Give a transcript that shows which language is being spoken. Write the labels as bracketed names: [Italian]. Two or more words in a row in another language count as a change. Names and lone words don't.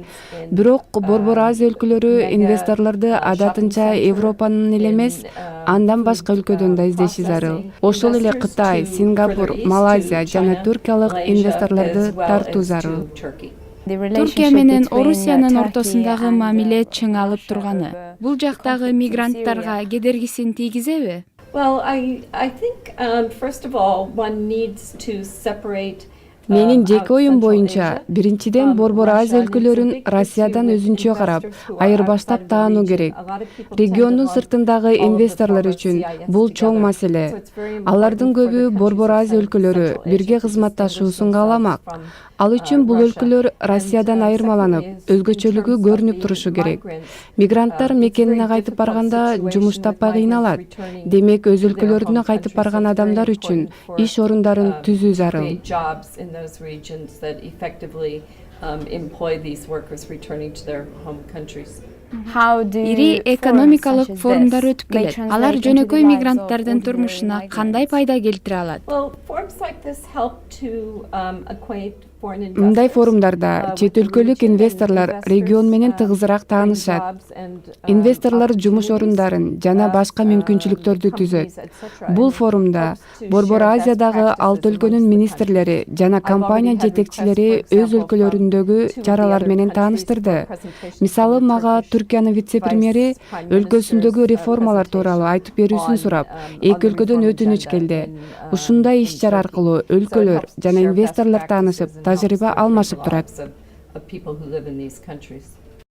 [Kyrgyz] Бирок Борбор Азия өлкөлөрү инвесторлорду адатынча Европанын эле эмес, андан башка өлкөдөн да издеши зарыл. Ошол эле Кытай, Сингапур, Малайзия жана Түркиялык инвесторлорду тартуу зарыл. Түркия менен Орусиянын ортосундагы мамиле чыңалып турганы. Бул жактагы мигранттарга кедергисин тийгизеби? [English] Well, I think first of all, one needs to separate. [Kyrgyz] Менин жеке оюм боюнча, биринчиден Борбор Азия өлкөлөрүн Россиядан өзүнчө карап, айырбаштап таануу керек. Региондун сыртындагы инвесторлор үчүн бул чоң маселе. Алардын көбү Борбор Азия өлкөлөрү бирге кызматташуусун кааламак. Ал үчүн бул өлкөлөр Россиядан айырмаланып, өзгөчөлүгү көрүнүп турушу керек. Мигранттар мекенине кайтып барганда жумуш таппай кыйналат. Демек, өз өлкөлөрүнө кайтып барган адамдар үчүн иш орундарын түзүү зарыл. [English] Employ these workers returning to their home countries. [Kyrgyz] Ири экономикалык форумдар өтүп келет. Алар жөнөкөй мигранттардын турмушуна кандай пайда келтире алат? [English] Well, forums like this help to acquaint foreign [Kyrgyz] Мындай [English] investors, [Kyrgyz] форумдарда чет өлкөлүк инвесторлор регион менен тыгызыраак таанышат. Инвесторлор жумуш орундарын жана башка мүмкүнчүлүктөрдү түзөт. Бул форумда Борбор Азиядагы 6 өлкөнүн министрлери жана компания жетекчилери өз өлкөлөрүндөгү чаралар менен тааныштырды. Мисалы, мага Түркиянын вице-премьери өлкөсүндөгү реформалар тууралуу айтып берүүсүн сурап, эки өлкөдөн өтүнүч келди. Ушундай иш-чара аркылуу өлкөлөр жана инвесторлор таанышып, тажрыйба алмашып турат. [English] of people who live in these countries.